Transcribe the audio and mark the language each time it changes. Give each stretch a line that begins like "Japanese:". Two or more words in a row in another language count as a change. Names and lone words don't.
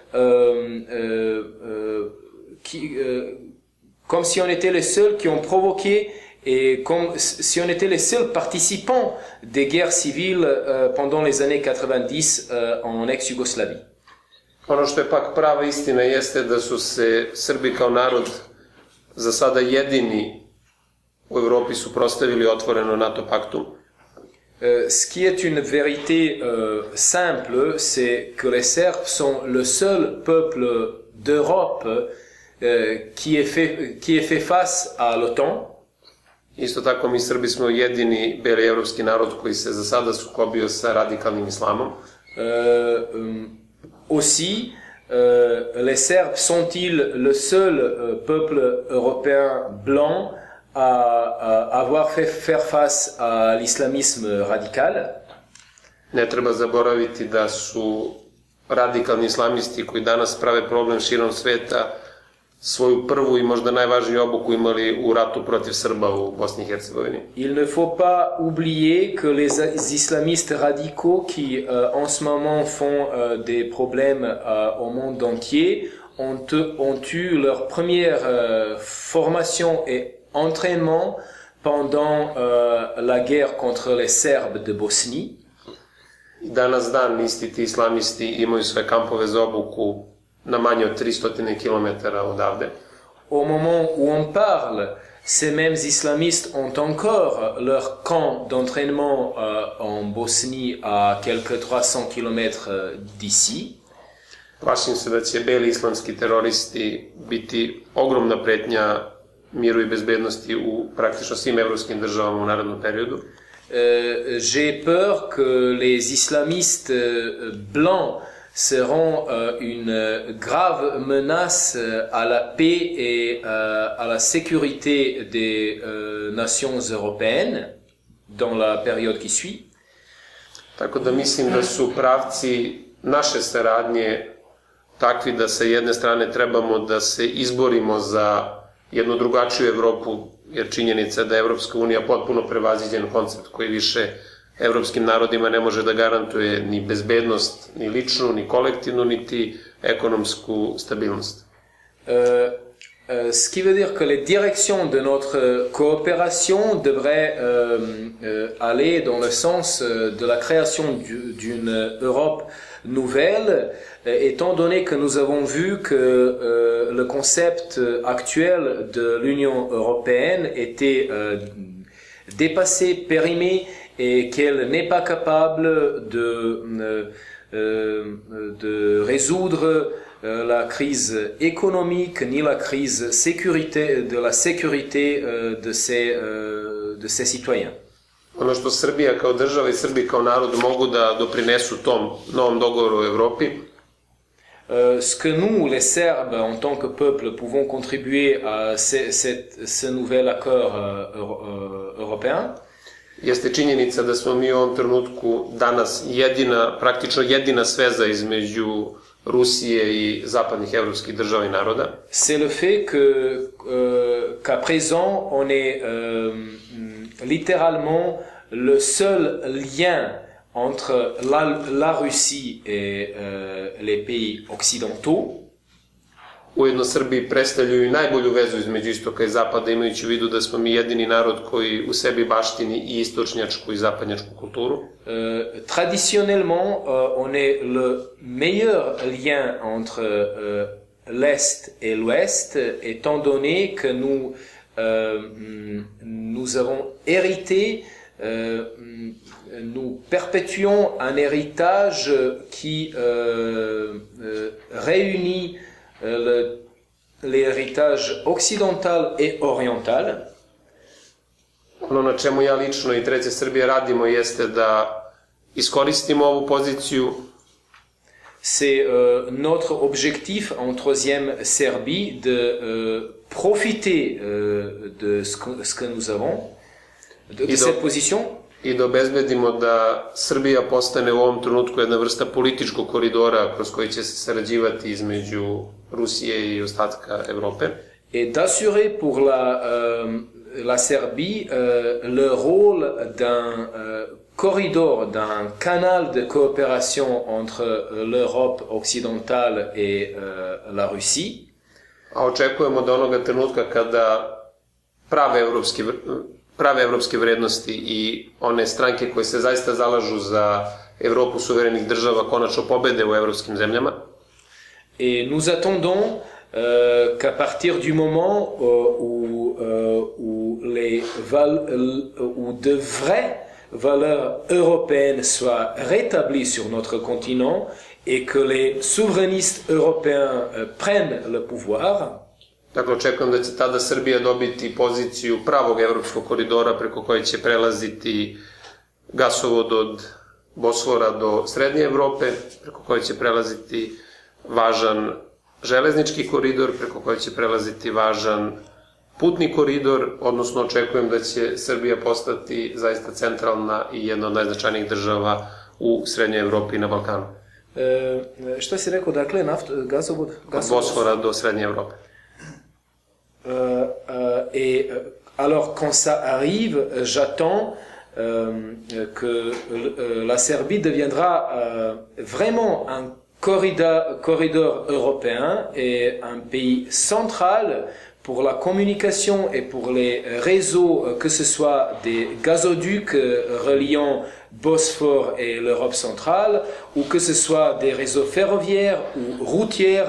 French: comme si on était les seuls qui ont provoqué et comme si on était les seuls participants des guerres civiles pendant les années 90 en ex-Yougoslavie.
Serbian: Ono što je pak prava istina jeste da su se Srbi kao narod za sada jedini u Evropi suprotstavili otvoreno NATO paktu.
French: Ce qui est une vérité simple, c'est que les Serbes sont le seul peuple d'Europe qui est fait face à l'OTAN.
Serbian: Isto tako mi Srbi smo jedini beli evropski narod koji se za sada sukobio sa radikalnim islamom.
French: Aussi, les Serbes sont-ils le seul peuple européen blanc à avoir fait faire face à l'islamisme radical?
Serbian: Ne treba zaboraviti da su radikalni islamisti koji danas prave problem širom sveta svoju prvu i možda najvažniju obuku imali u ratu protiv Srba u Bosni i Hercegovini.
French: Il ne faut pas oublier que les islamistes radicaux qui en ce moment font des problèmes au monde entier ont eu leur première formation et entraînement pendant la guerre contre les Serbes de Bosnie.
Serbian: Danas dan isti ti islamisti imaju sve kampove za obuku na manje od 300 km odavde.
French: Au moment où on parle, ces mêmes islamistes ont encore leur camp d'entraînement en Bosnie à quelques 300 km d'ici.
Serbian: Plašim se da će beli islamski teroristi biti ogromna pretnja miru i bezbednosti u praktično svim evropskim državama u narednom periodu.
French: J'ai peur que les islamistes blancs seront une grave menace à la paix et à la sécurité des nations européennes dans la période qui suit.
Serbian: Tako da mislim da su pravci naše saradnje takvi da sa jedne strane trebamo da se izborimo za jednu drugačiju Evropu, jer činjenica je da je Evropska unija potpuno prevaziđen koncept koji više evropskim narodima ne može da garantuje ni bezbednost, ni ličnu, ni kolektivnu, niti ekonomsku stabilnost.
French: Ce qui veut dire que les directions de notre coopération devraient aller dans le sens de la création d'une Europe nouvelle, étant donné que nous avons vu que le concept actuel de l'Union européenne était dépassé, périmé, et qu'elle n'est pas capable de résoudre la crise économique ni la crise de la sécurité de ses citoyens.
Serbian: Ono što Srbija kao država i Srbi kao narod mogu da doprinesu tom novom dogovoru u Evropi,
French: ce que nous, les Serbes, en tant que peuple, pouvons contribuer à ce nouvel accord européen,
Serbian: jeste činjenica da smo mi u ovom trenutku danas praktično jedina sveza između Rusije i zapadnih evropskih država i naroda.
French: C'est le fait qu'à présent, on est littéralement le seul lien entre la Russie et les pays occidentaux.
Serbian: Ujedno Srbi predstavljaju i najbolju vezu između istoka i zapada, imajući u vidu da smo mi jedini narod koji u sebi baštini i istočnjačku i zapadnjačku kulturu.
French: Traditionnellement, on est le meilleur lien entre l'Est et l'Ouest, étant donné que nous avons hérité, nous perpétuons un héritage qui réunit l'héritage occidental et oriental.
Serbian: Ono na čemu ja lično i Treća Srbija radimo jeste da iskoristimo ovu poziciju.
French: C'est notre objectif en Troisième Serbie de profiter de ce que nous avons, de cette position.
Serbian: I da obezbedimo da Srbija postane u ovom trenutku jedna vrsta političkog koridora kroz koji će se sarađivati između Rusije i ostatka Evrope.
French: Et d'assurer pour la Serbie le rôle d'un corridor, d'un canal de coopération entre l'Europe occidentale et la Russie.
Serbian: A očekujemo da onoga trenutka kada prave evropske vrednosti i one stranke koje se zaista zalažu za Evropu suverenih država konačno pobede u evropskim zemljama.
French: Et nous attendons qu'à partir du moment où de vraies valeurs européennes soient rétablies sur notre continent et que les souverainistes européens prennent le pouvoir.
Serbian: Dakle, očekujem da će tada Srbija dobiti poziciju pravog evropskog koridora preko koje će prelaziti gasovod od Bosfora do Srednje Evrope, preko koje će prelaziti važan železnički koridor, preko koje će prelaziti važan putni koridor, odnosno očekujem da će Srbija postati zaista centralna i jedna od najznačajnijih država u Srednjoj Evropi i na Balkanu. Što si rekao, dakle, gasovod? Od Bosfora do Srednje Evrope.
French: Et alors, quand ça arrive, j'attends que la Serbie deviendra vraiment un corridor européen et un pays central pour la communication et pour les réseaux, que ce soit des gazoducs reliant Bosphore et l'Europe centrale, ou que ce soit des réseaux ferroviaires ou routiers.